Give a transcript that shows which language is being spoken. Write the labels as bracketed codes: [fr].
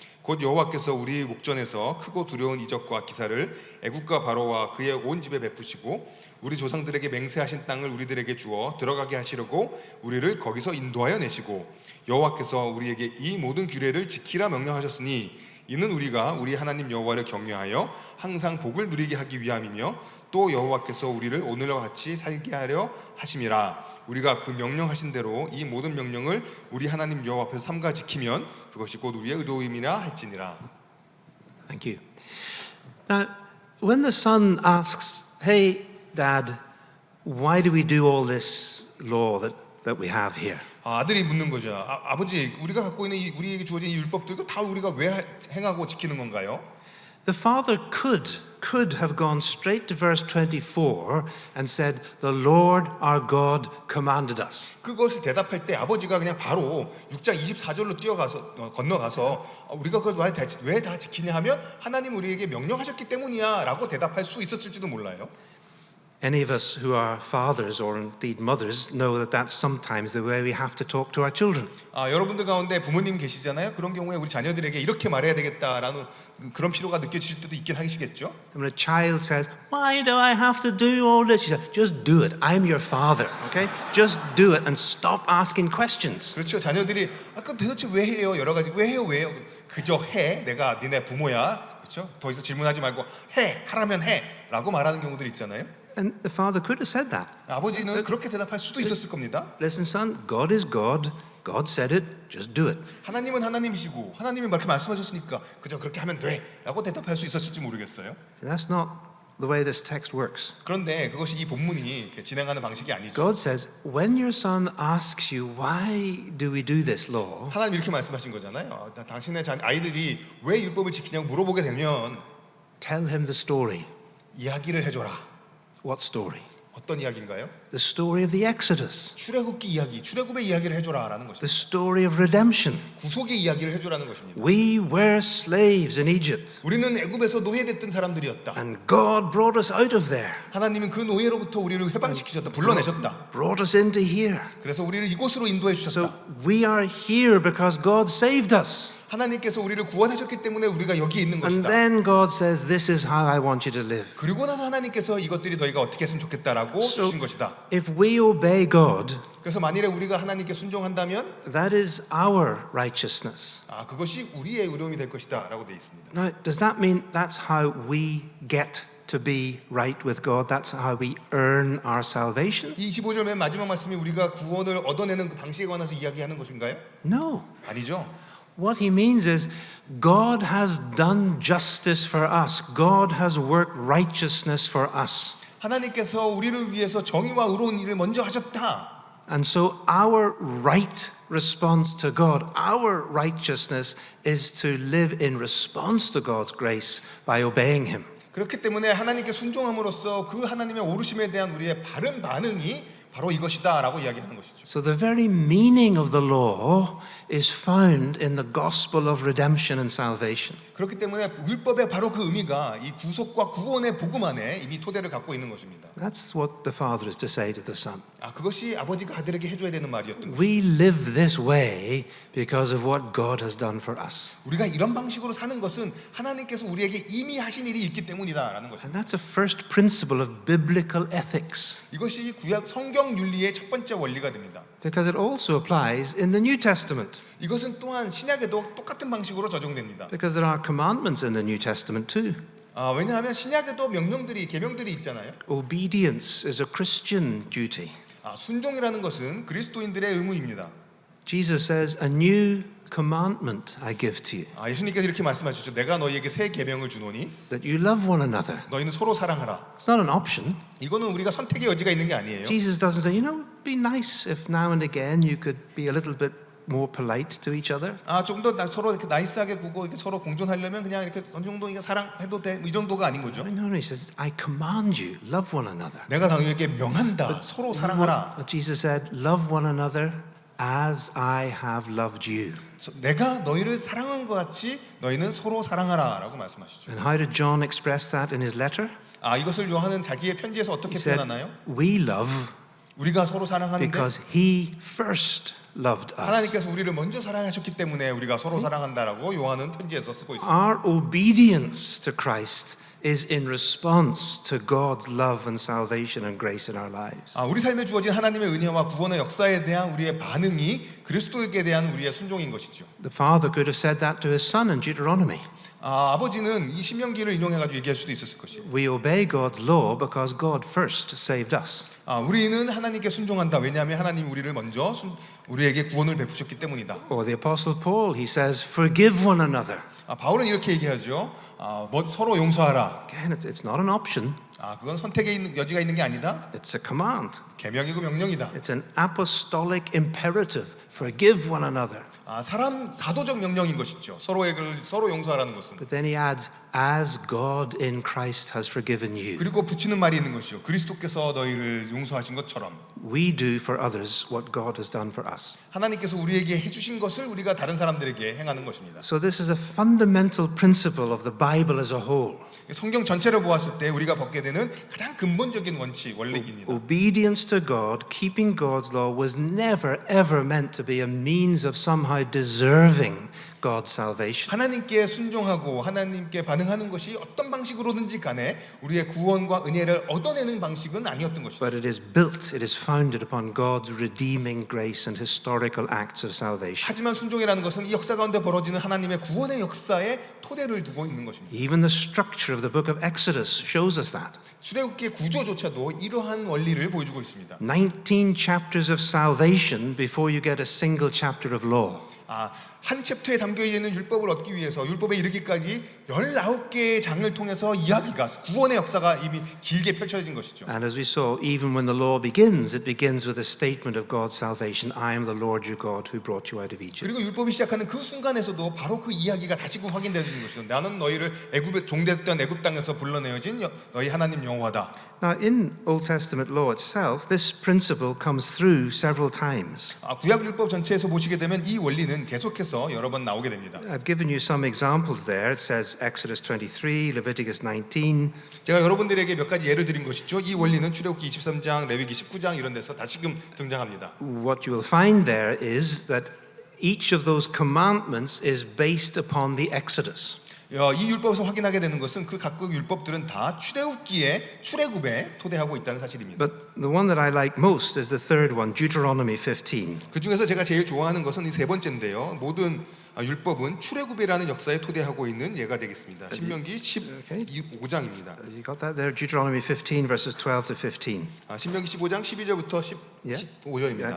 [ko] 곧 여호와께서 우리 목전에서 크고 두려운 이적과 기사를 애굽과 바로와 그의 온 집에 베푸시고 우리 조상들에게 맹세하신 땅을 우리들에게 주어 들어가게 하시려고 우리를 거기서 인도하여 내시고 여호와께서 우리에게 이 모든 규례를 지키라 명령하셨으니 이는 우리가 우리 하나님 여호와를 경외하여 항상 복을 누리게 하기 위함이며 또 여호와께서 우리를 오늘과 같이 살게 하려 하심이라. 우리가 그 명령하신 대로 이 모든 명령을 우리 하나님 여호와 앞에서 삼가 지키면 그것이 곧 우리의 의로움이라 할지니라. [en] Thank you. Now, when the son asks, "Hey, Dad, why do we do all this law that we have here?" [ko] 아들이 묻는 거죠. 아버지, 우리가 갖고 있는 우리에게 주어진 이 율법들 다 우리가 왜 행하고 지키는 건가요? [en] The father could have gone straight to verse 24 and said, "The Lord our God commanded us." [ko] 그것을 대답할 때 아버지가 그냥 바로 6장 24절로 건너가서 우리가 그걸 왜 다 지키냐 하면 하나님 우리에게 명령하셨기 때문이야 라고 대답할 수 있었을지도 몰라요. [en] Any of us who are fathers or indeed mothers know that that's sometimes the way we have to talk to our children. [ko] 여러분들 가운데 부모님 계시잖아요. 그런 경우에 우리 자녀들에게 이렇게 말해야 되겠다라는 그런 필요가 느껴지실 때도 있긴 하시겠죠. [en] When a child says, "Why do I have to do all this?" You say, "Just do it. I'm your father." Okay? Just do it and stop asking questions. [ko] 그렇죠. 자녀들이 그 도대체 왜 해요? 여러 가지 왜 해요? 그저 해. 내가 니네 부모야. 그렇죠? 더 이상 질문하지 말고 하라면 해라고 말하는 경우들 있잖아요. [en] And the father could have said that. [ko] 아버지는 그렇게 대답할 수도 있었을 겁니다. [en] Listen, son, God is God. God said it. Just do it. [ko] 하나님은 하나님이시고 하나님이 그렇게 말씀하셨으니까 그저 그렇게 하면 돼라고 대답할 수 있었을지 모르겠어요. [en] That's not the way this text works. [ko] 그런데 그것이 이 본문이 진행하는 방식이 아니죠. [en] God says, when your son asks you, "Why do we do this law?" [ko] 하나님 이렇게 말씀하신 거잖아요. 당신의 아이들이 왜 율법을 지키냐고 물어보게 되면 [en] Tell him the story. [ko] 이야기를 해줘라. [en] What story? [ko] 어떤 이야기인가요? [en] The story of the Exodus. [ko] 출애굽기 이야기, 출애굽의 이야기를 해줘라라는 것입니다. [en] The story of redemption. [ko] 구속의 이야기를 해줘라는 것입니다. [en] We were slaves in Egypt. [ko] 우리는 애굽에서 노예됐던 사람들이었다. [en] And God brought us out of there. [ko] 하나님은 그 노예로부터 우리를 해방시키셨다. 불러내셨다. [en] Brought us into here. [ko] 그래서 우리를 이곳으로 인도해 [en] So [ko] 주셨다. [en] we are here because God saved us. [ko] 하나님께서 우리를 구원하셨기 때문에 우리가 여기에 있는 [en] And [ko] 것이다. [en] then God says, "This is how I want you to live." [ko] 그리고 나서 하나님께서 이것들이 너희가 어떻게 했으면 좋겠다라고 [en] So [ko] 주신 것이다. [en] if we obey God, [ko] 그래서 만일에 우리가 하나님께 순종한다면 [en] that is our righteousness. [ko] 그것이 우리의 의로움이 될 것이다라고 되어 있습니다. [en] Now, does that mean that's how we get to be right with God? That's how we earn our salvation? [ko] 이 25절 맨 마지막 말씀이 우리가 구원을 얻어내는 그 방식에 관해서 이야기하는 것인가요? [en] No. [ko] 아니죠. [en] What he means is God has done justice for us. God has worked righteousness for us. [ko] 하나님께서 우리를 위해서 정의와 의로운 일을 먼저 하셨다. [en] And so our right response to God, our righteousness is to live in response to God's grace by obeying him. [ko] 그렇기 때문에 하나님께 순종함으로써 그 하나님의 오르심에 대한 우리의 바른 반응이 바로 이것이다라고 이야기하는 것이죠. [en] So the very meaning of the law is found in the gospel of redemption and salvation. [ko] 그렇기 때문에 율법의 바로 그 의미가 이 구속과 구원의 복음 안에 이미 토대를 갖고 있는 것입니다. [en] That's what the Father is to say to the Son. [ko] 그것이 아버지가 아들에게 해줘야 되는 말이었던 거죠. [en] We live this way because of what God has done for us. [ko] 우리가 이런 방식으로 사는 것은 하나님께서 우리에게 이미 하신 일이 있기 때문이다라는 것입니다. [en] And that's a first principle of biblical ethics. [ko] 이것이 구약 성경 윤리의 첫 번째 원리가 됩니다. [en] Because it also applies in the New Testament. [ko] 이것은 또한 신약에도 똑같은 방식으로 적용됩니다. [en] Because there are commandments in the New Testament too. [ko] 왜냐하면 신약에도 명령들이 계명들이 있잖아요. [en] Obedience is a Christian duty. [ko] 순종이라는 것은 그리스도인들의 의무입니다. [en] Jesus says, "A new commandment I give to you, [ko] 예수님께서 이렇게 말씀하셨죠. 내가 너희에게 새 계명을 주노니 [en] that you love one another." [ko] 너희는 서로 사랑하라. [en] It's not an option. [ko] 이거는 우리가 선택의 여지가 있는 게 아니에요. [en] Jesus doesn't say, it'd be nice if now and again you could be a little bit more polite to each other. [ko] 좀 더 서로 이렇게 나이스하게 구고 이렇게 서로 공존하려면 그냥 이렇게 어느 정도 이게 사랑해도 돼. 이 정도가 아닌 거죠. [en] No, he says, I command you, love one another. [ko] 내가 너희에게 명한다. 서로 사랑하라. [en] But Jesus said, love one another as I have loved you. [ko] 내가 너희를 사랑한 것 같이 너희는 서로 사랑하라라고 말씀하시죠. [en] And how did John express that in his letter? [ko] 이것을 요한은 자기의 편지에서 어떻게 [en] He said, [ko] 표현하나요? [en] we love [ko] 우리가 서로 사랑하는데 [en] because he first loved us. [ko] 하나님께서 우리를 먼저 사랑하셨기 때문에 우리가 서로 사랑한다라고 요한은 편지에서 쓰고 있습니다. [en] Our obedience to Christ is in response to God's love and salvation and grace in our lives. [ko] 우리 삶에 주어진 하나님의 은혜와 구원의 역사에 대한 우리의 반응이 그리스도에게 대한 우리의 순종인 것이죠. [en] The Father could have said that to his Son in Deuteronomy. [ko] 아버지는 이 신명기를 인용해가지고 얘기할 수도 있었을 것이에요. [en] We obey God's law because God first saved us. [ko] 우리는 하나님께 순종한다. 왜냐하면 하나님 우리를 먼저 우리에게 구원을 베푸셨기 때문이다. [en] Or the Apostle Paul, he says, forgive one another. [ko] 바울은 이렇게 얘기하죠. 서로 용서하라. [en] Again, it's not an option. [ko] 그건 선택의 여지가 있는 게 아니다. [en] It's a command. [ko] 계명이고 명령이다. [en] It's an apostolic imperative. Forgive one another. [ko] 사도적 명령인 것이죠. 서로 용서하라는 것은. [en] But then he adds, as God in Christ has forgiven you. [ko] 그리고 붙이는 말이 있는 것이요. 그리스도께서 너희를 용서하신 것처럼. [en] We do for others what God has done for us. [ko] 하나님께서 우리에게 해주신 것을 우리가 다른 사람들에게 행하는 것입니다. [en] So this is a fundamental principle of the Bible as a whole. [ko] 성경 전체를 보았을 때 우리가 벗게 되는 가장 근본적인 원리입니다. [en] Obedience to God, keeping God's law was never ever meant to be a means of somehow deserving God's salvation. [ko] 하나님께 순종하고 하나님께 반응하는 것이 어떤 방식으로든지 간에 우리의 구원과 은혜를 얻어내는 방식은 아니었던 것이죠. [en] But it is built, it is founded upon God's redeeming grace and historical acts of salvation. [ko] 하지만 순종이라는 것은 이 역사 가운데 벌어지는 하나님의 구원의 역사에 토대를 두고 있는 것입니다. [en] Even the structure of the book of Exodus shows us that. [ko] 출애굽기의 구조조차도 이러한 원리를 보여주고 있습니다. [en] 19 chapters of salvation before you get a single chapter of law. [ko] 한 챕터에 담겨 있는 율법을 얻기 위해서 율법에 이르기까지 19개의 장을 통해서 이야기가 구원의 역사가 이미 길게 펼쳐진 것이죠. [en] And as we saw, even when the law begins, it begins with a statement of God's salvation. I am the Lord your God who brought you out of Egypt. [ko] 그리고 율법이 시작하는 그 순간에서도 바로 그 이야기가 다시금 확인되는 것이죠. 나는 너희를 애굽에 종됐던 애굽 땅에서 불러내어진 너희 하나님 여호와다. [en] Now, in Old Testament law itself, this principle comes through several times. [ko] 구약 율법 전체에서 보시게 되면 이 원리는 계속해서 여러 번 나오게 됩니다. [en] I've given you some examples there. It says Exodus 23, Leviticus 19. [ko] 제가 여러분들에게 몇 가지 예를 드린 것이죠. 이 원리는 출애굽기 23장, 레위기 19장 이런 데서 다시금 등장합니다. [en] What you will find there is that each of those commandments is based upon the Exodus. [ko] 이 율법에서 확인하게 되는 것은 그 각국 율법들은 다 출애굽에 토대하고 있다는 사실입니다. [en] But the one that I like most is the third one, Deuteronomy 15. [ko] 그 중에서 제가 제일 좋아하는 것은 이 세 번째인데요. 모든 율법은 출애굽이라는 역사에 토대하고 있는 예가 되겠습니다. 신명기 15장입니다. [en] You got that there? Deuteronomy 15 verses 12 to 15. [ko] 신명기 15장 12절부터 15절입니다.